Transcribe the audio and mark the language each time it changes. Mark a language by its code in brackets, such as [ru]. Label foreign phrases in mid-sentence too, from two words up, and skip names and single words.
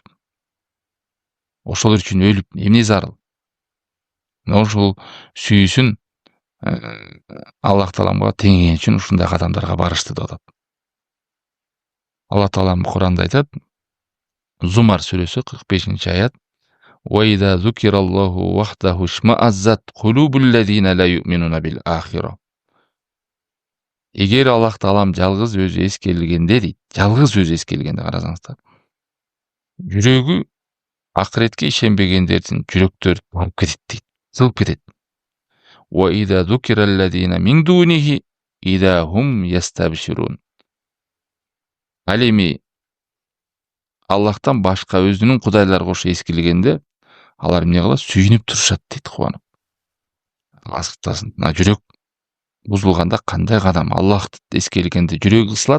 [ky] Ошолор үчүн өлүп эмне зарыл? Ошол сүйүүсүн Аллах Тааламга теңеген үчүн ушундай кадамдарга барышты деп атат. Аллах Таалам Куранда айтат, Зумар сүрөсү 45-аят: [ar] وَإِذَا ذُكِرَ اللَّهُ وَحْدَهُ اشْمَأَزَّتْ قُلُوبُ الَّذِينَ لَا يُؤْمِنُونَ بِالْآخِرَةِ. [ky] Эгер Аллах Таалам жалгыз өзү эскерилгенде дейт, жалгыз өзү эскерилгенде карасаңыздар, жүрөгү акыретке ишенбегендердин жүрөктөрү талып кетет дейт, сылып кетет. [ar] وَإِذَا ذُكِرَ الَّذِينَ مِنْ دُونِهِ إِذَا هُمْ يَسْتَبْشِرُونَ. [ky] Ал эми Аллахтан башка өзүнүн кудайлары кошо эскерилгенде, алар эмне кылат? Сүйүнүп турушат дейт, кубанып. Асыктасын. Мына жүрөк бузулганда кандай кадам? Аллахты эскерилгенде жүрөгү кысылат.